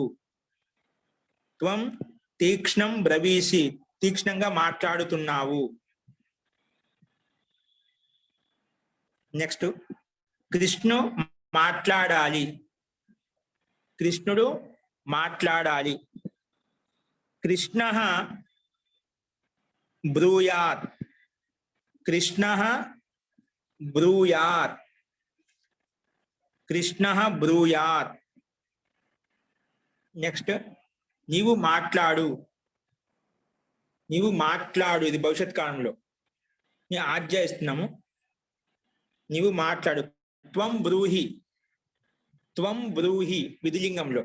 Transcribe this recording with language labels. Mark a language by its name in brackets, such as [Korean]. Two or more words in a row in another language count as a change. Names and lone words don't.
[Sanskrit] త్వం తీక్ష్ణం బ్రవీసి [Telugu] తీక్ష్ణంగా మాట్లాడుతున్నావు. నెక్స్ట్ కృష్ణుడు మాట్లాడాలి. కృష్ణుడు మాట్లాడాలి. [Sanskrit] కృష్ణః బ్రూయాత్. కృష్ణః బ్రూయాత్. కృష్ణః బ్రూయాత్. [Telugu] నెక్స్ట్ నీవు మాట్లాడు. నీవు మాట్లాడు. ఇది భవిష్యత్ కాలంలో నీ ఆజ్ఞ ఇస్తున్నాము. నీవు మాట్లాడు. [Sanskrit] త్వం బ్రూహి. త్వం బ్రూహి విధిలింగంలో.